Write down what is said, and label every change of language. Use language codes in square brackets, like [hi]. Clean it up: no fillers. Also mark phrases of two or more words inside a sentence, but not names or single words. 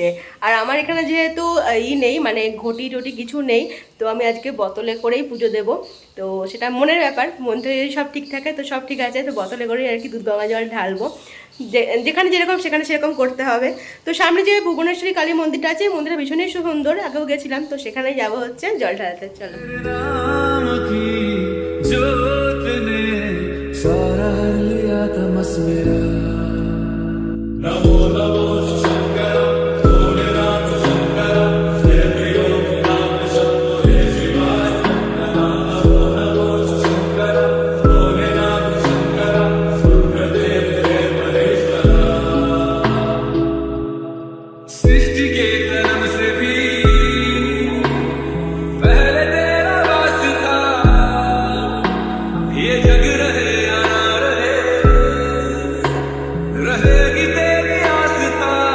[bn] আর আমার এখানে যেহেতু নেই, মানে ঘটি টটি কিছু নেই, তো আমি আজকে বোতলে করেই পুজো দেব। তো সেটা মনের ব্যাপার, মন থেকে যদি সব ঠিক থাকে তো সব ঠিক আছে। তো বোতলে করেই আর কি দুধ গঙ্গা জল ঢালবো, যেখানে যেরকম সেখানে সেরকম করতে হবে। তো সামনে যে ভুবনেশ্বরী কালী মন্দিরটা আছে, মন্দিরটা ভীষণই সুন্দর, আগেও গেছিলাম, তো সেখানেই যাবো হচ্ছে জল ঢালাতে। চলো। [hi] नमो नमो शंकर भोलेनाथ शंकर जय प्रियो नाम शंभो जय शिवाय। नमो नमो शंकर भोलेनाथ शंकर रुद्रदेव जय महेश्वर। सृष्टि के जन्म से भी पहले तेरा वास था, ये जग रहे या ना रहे रहेगी तेरी आस्था।